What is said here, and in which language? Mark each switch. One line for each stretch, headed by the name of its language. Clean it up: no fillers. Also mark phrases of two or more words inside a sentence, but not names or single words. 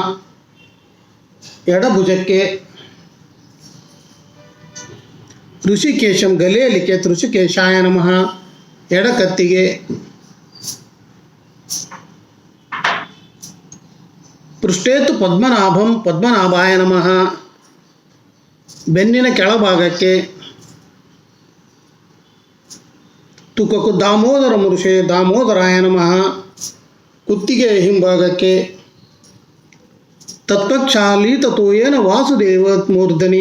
Sanskrit: ಎಡಭುಜಕ್ಕೆ ಋಷಿಕೇಶಂ ಗಲೆಯಲಿಕೆ ಋಷಿಕೇಶಾಯ ನಮಃ. ಎಡಕತ್ತಿಗೆ ಪೃಷ್ಠೇತು ಪದ್ಮನಾಭಂ ಪದ್ಮನಾಭಾಯ ನಮಃ.
Kannada: ಬೆನ್ನಿನ ಕೆಳಭಾಗಕ್ಕೆ
Sanskrit: ತುಕಕು ದಾಮೋದರ ಮುರುಷೆ ದಾಮೋದರಾಯ ನಮಃ.
Kannada: ಕುತ್ತಿಗೆಯ ಹಿಂಭಾಗಕ್ಕೆ
Sanskrit: ತತ್ಪಕ್ಷಾಲೀತತೋಯೇನ ವಾಸುದೇವ ಮೂರ್ಧನಿ.